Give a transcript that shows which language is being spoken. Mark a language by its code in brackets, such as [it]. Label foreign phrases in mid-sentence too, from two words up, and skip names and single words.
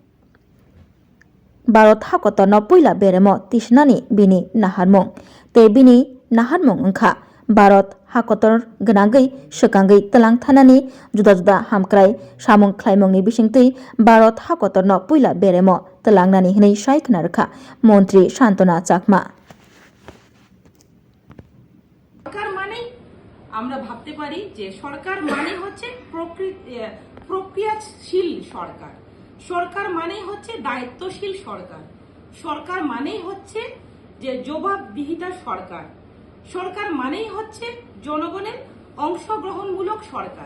[trp] भारत हाकतर न पुइला बेरेमो तिसनानि बिनि नाहारमुं ते बिनि नाहारमुं ओंखा भारत हाकतर गोनांगै सोकांगै तलां थानानि जुदा जुदा हामक्राय सामुं ख्लायमुंनि बिसिंतै भारत हाकतर न पुइला बेरेमो तलांनानि हनै सायखना रखा मन्त्रि शान्तना चाकमा [bn] সরকার মানে আমরা ভাবতে পারি যে সরকার মানে হচ্ছে প্রক্রিয়াশীল সরকার, সরকার মানে হচ্ছে দায়িত্বশীল সরকার, সরকার মানেই হচ্ছে যে জবাবদিহিতা সরকার, সরকার মানেই হচ্ছে জনগণের অংশগ্রহণমূলক সরকার।